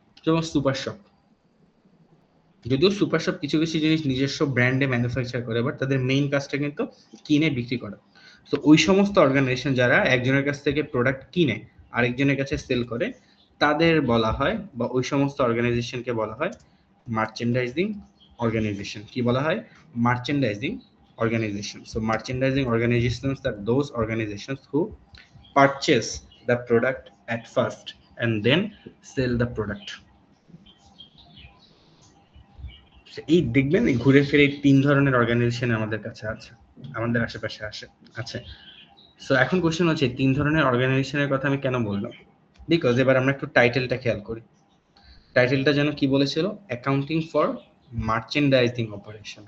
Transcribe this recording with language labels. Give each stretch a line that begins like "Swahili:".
Bangla: যেমন super shop, যদিও super shop কিছু কিছু জিনিস নিজস্ব ব্র্যান্ডে ম্যানুফ্যাকচার করে, বাট তাদের মেইন কাজটা কিন্তু কিনে বিক্রি করা। তো ওই সমস্ত অর্গানাইজেশন যারা একজনের কাছ থেকে প্রোডাক্ট কিনে আরেকজনের কাছে সেল করে, তাদের বলা হয়, বা ওই সমস্ত অর্গানাইজেশনকে বলা হয় মার্চেন্ডাইজিং অর্গানাইজেশন। কি বলা হয়? Merchandising organization.
English: So merchandising organizations are those organizations who purchase the product at first and then sell the product.
Bangla: এই দেখবেন ঘুরে ফিরে এই 3 ধরনের অর্গানাইজেশন আমাদের কাছে আছে, আমাদের আশেপাশে আছে। সো এখন কোশ্চেন হচ্ছে 3 ধরনের অর্গানাইজেশনের কথা আমি কেন বললাম? বিকজ এবার আমরা একটু টাইটেলটা খেয়াল করি। টাইটেলটা যেন কি বলেছিল? Accounting for merchandising operation.